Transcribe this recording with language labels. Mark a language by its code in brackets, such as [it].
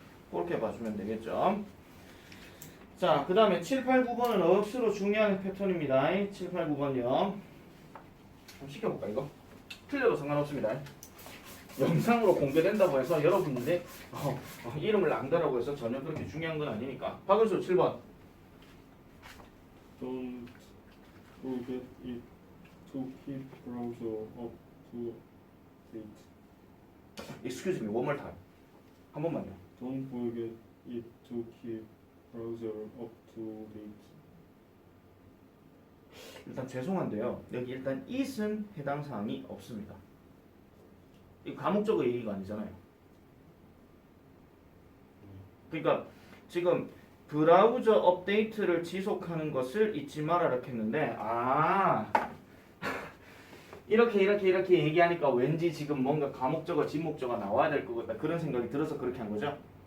[ko] 그렇게 봐주면 되겠죠. 자, 그 다음에 7, 8, 9번은 억수로 중요한 패턴입니다. 7, 8, 9번이요. 한번 시켜볼까 이거? 틀려도 상관없습니다. 영상으로 공개된다고 해서 여러분들이 이름을 안다라고 해서 전혀 그렇게 중요한 건 아니니까. 박은수 7번. [en] Don't forget it to keep browser up to date. Excuse me, one more time. [ko] 한 번만요. [en] Don't forget it to keep browser up to date. [ko] 일단 죄송한데요. 여기 일단 it은 해당 사항이 없습니다. 이 과목적으로 얘기가 아니잖아요. 그러니까 지금 브라우저 업데이트를 지속하는 것을 잊지 말아라 했는데 이렇게 얘기하니까 왠지 지금 뭔가 과목적어 지목적어 나와야 될 것 같다 그런 생각이 들어서 그렇게 한 거죠.